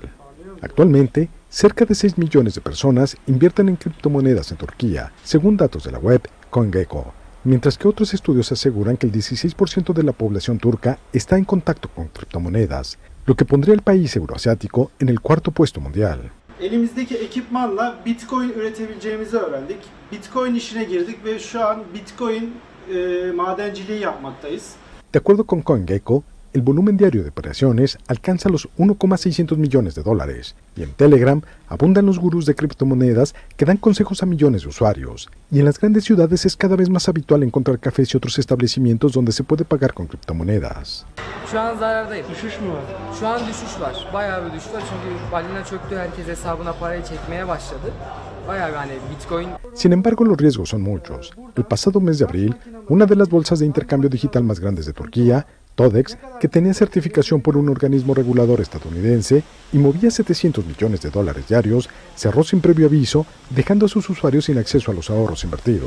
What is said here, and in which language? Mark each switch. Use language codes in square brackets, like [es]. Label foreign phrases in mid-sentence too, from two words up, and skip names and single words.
[es] Actualmente, cerca de 6 millones de personas invierten en criptomonedas en Turquía, según datos de la web CoinGecko, mientras que otros estudios aseguran que el 16% de la población turca está en contacto con criptomonedas, lo que pondría al país euroasiático en el 4º puesto mundial. [tr] Elimizdeki ekipmanla Bitcoin üretebileceğimizi öğrendik. Bitcoin işine girdik ve şu an Bitcoin madenciliği yapmaktayız. [es] De acuerdo con CoinGecko, el volumen diario de operaciones alcanza los 1,600 millones de dólares, y en Telegram abundan los gurús de criptomonedas que dan consejos a millones de usuarios, y en las grandes ciudades es cada vez más habitual encontrar cafés y otros establecimientos donde se puede pagar con criptomonedas. [tr] Şu an zarardayım. Düşüş mü var? Şu an düşüş var. Bayağı bir düşüş var çünkü balina çöktü, herkes hesabına parayı çekmeye başladı. Bayağı yani Bitcoin. [es] Sin embargo, los riesgos son muchos. El pasado mes de abril, una de las bolsas de intercambio digital más grandes de Turquía, Todex, que tenía certificación por un organismo regulador estadounidense y movía 700 millones de dólares diarios, cerró sin previo aviso, dejando a sus usuarios sin acceso a los ahorros invertidos.